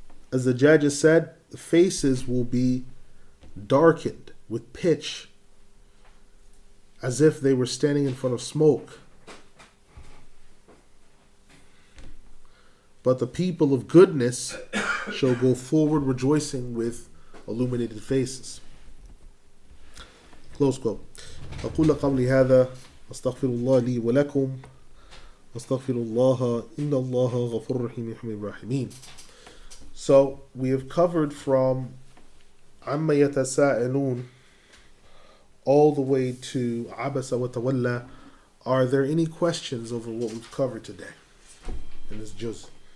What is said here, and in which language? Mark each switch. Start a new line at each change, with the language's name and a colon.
English: As the Judge said, the faces will be darkened with pitch, as if they were standing in front of smoke. But the people of goodness shall go forward rejoicing with illuminated faces. Close quote.
Arabic: أقول قولي هذا أستغفر الله لي ولكم أستغفر الله إن الله غفور رحيم يحمي الراحمين.
English: So we have covered from عما يتساءلون all the way to Abasa وتولى. Are there any questions over what we've covered today in this juz?